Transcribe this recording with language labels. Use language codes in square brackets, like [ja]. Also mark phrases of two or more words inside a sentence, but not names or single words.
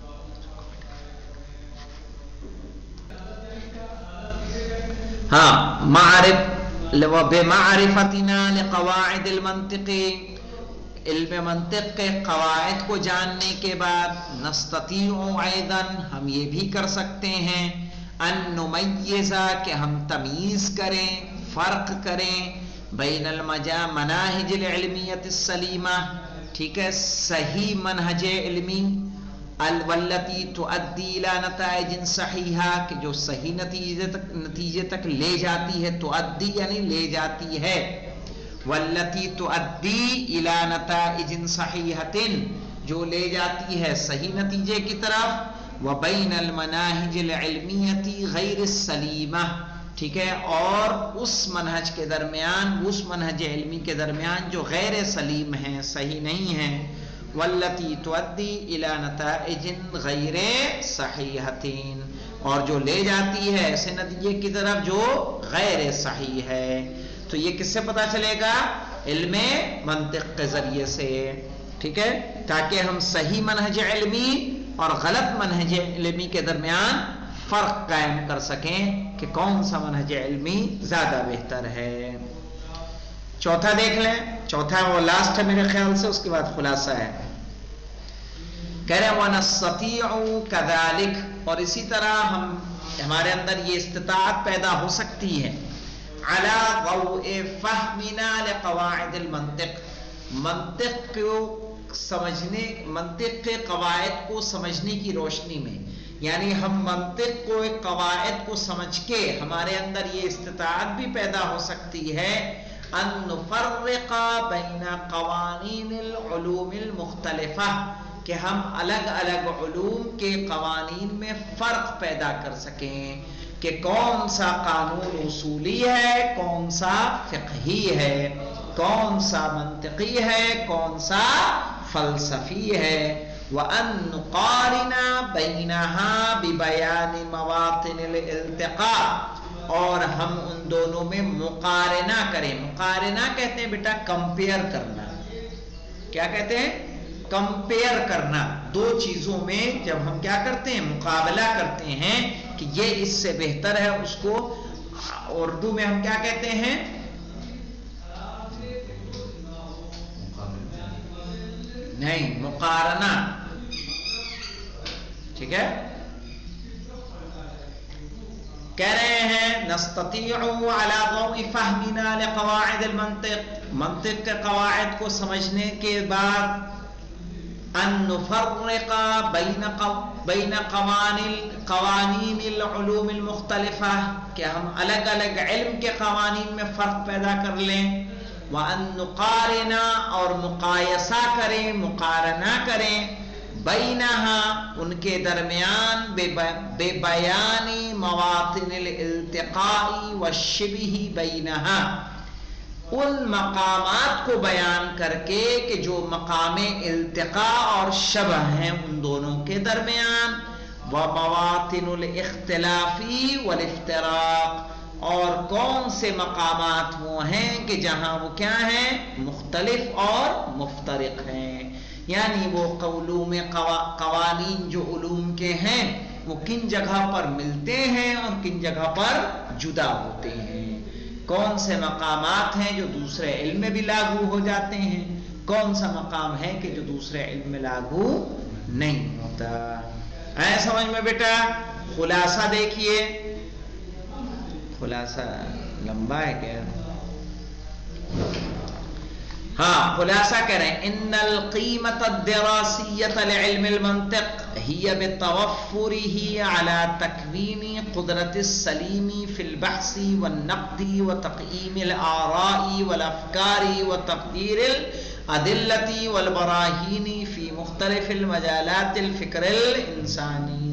[hi] हाँ, [ar] بمعرفتنا لقواعد المنطق, [hi] इल्म मंतिक़ के क़वाइद को जानने के बाद [ar] نستطيع أيضا, [hi] हम ये भी कर सकते हैं, [ar] أن نميز, [hi] कि हम तमीज़ करें, फ़र्क करें, [ar] بين المناهج العلمية السليمة, [hi] ठीक है, सही मनहज इल्मी, [ar] والتي تؤدي إلى نتائج صحيحة, [hi] कि जो सही नतीजे तक ले जाती है, तुअद्दी यानी ले जाती है, [ar] والتي تؤدي إلى نتائج صحيحة, [hi] जो ले जाती है सही नतीजे की तरफ, [ar] و بين المناهج العلمية غير السليمة, [hi] ठीक है, और उस मनहज के दरमियान, उस मनहज इल्मी के दरमियान जो गैर सलीम है, सही नहीं है, [ar] والتي تؤدي إلى نتائج غير صحيحة, [hi] और जो ले जाती है ऐसे नतीजे की तरफ जो गैर सही है। तो ये किससे पता चलेगा, इल्मे मंतिक़ के जरिए से, ठीक है, ताकि हम सही मनहज इल्मी और गलत मनहज इल्मी के दरमियान फर्क कायम कर सकें कि कौन सा मनहज इल्मी ज्यादा बेहतर है। चौथा देख लें, चौथा वो लास्ट है मेरे ख्याल से, उसके बाद खुलासा है। कह रहे [ar] ونستطيع كذلك, [hi] और इसी तरह हमारे अंदर ये इस्तिताअत पैदा हो सकती है [ar] على ضوء فهمنا لقواعد المنطق, [hi] मंतिक़ को समझने, मंतिक़ के कवायद को समझने की रोशनी में, यानी हम मंतिक़ को एक कवायद को समझ के हमारे अंदर ये इस्तिताअत भी पैदा हो सकती है [ar] أن نفرق بين قوانين العلوم المختلفة, [hi] कि हम अलग अलग उलूम के कवानीन में फ़र्क पैदा कर सकें कि कौन सा कानून उसूली है, कौन सा फ़िक़ही है, कौन सा मंतिक़ी है, कौन सा फ़लसफ़ी है। [ar] و أن نقارن بينها ببيان مواطن الالتقاء, [hi] और हम उन दोनों में मुक़ारना करें। मुक़ारना कहते हैं बेटा कंपेयर करना। क्या कहते हैं? कंपेयर करना। दो चीजों में जब हम क्या करते हैं, मुकाबला करते हैं कि ये इससे बेहतर है, उसको उर्दू में हम क्या कहते हैं? नहीं, मुकारना। ठीक है, कह रहे हैं [ar] نستطيع على ضوء فهمنا لقواعد المنطق, [hi] मंतिक़ के कवायद को समझने के बाद [ar] أن نفرق بين قوانين العلوم المختلفة, [hi] कि हम अलग अलग इल्म के क़वानीन में फ़र्क पैदा कर लें। [ar] و أن نقارن, [hi] और मुक़ायसा करें, मुक़ारना करें, बैनहा, उनके दरमियान, [ar] ببيان مواطن الالتقاء و الشبه بينها, [hi] उन मकामात को बयान करके कि जो मकामे इल्तिक़ा और शबह हैं उन दोनों के दरमियान, [ar] و مواطن الاختلاف و الافتراق, [hi] और कौन से मकामात वो हैं कि जहां वो क्या हैं, मुख्तलिफ और मुफ्तरिक हैं, यानी वो उलूम कवानीन जो उलूम के हैं वो किन जगह पर मिलते हैं और किन जगह पर जुदा होते हैं, कौन से मकामात हैं जो दूसरे इल्म में भी लागू हो जाते हैं, कौन सा मकाम है कि जो दूसरे इल्म में लागू नहीं होता। ऐ समझ में बेटा? खुलासा देखिए, खुलासा लंबा है क्या? हाँ, खुलासा कह रहे हैं [ar] إن القيمة الدراسية لعلم المنطق هي بتوفره على تكوين القدرة السليمة في البحث و النقد و تقييم الآراء و الأفكار و تفسير الأدلة و البراهين في مختلف مجالات الفكر الإنساني.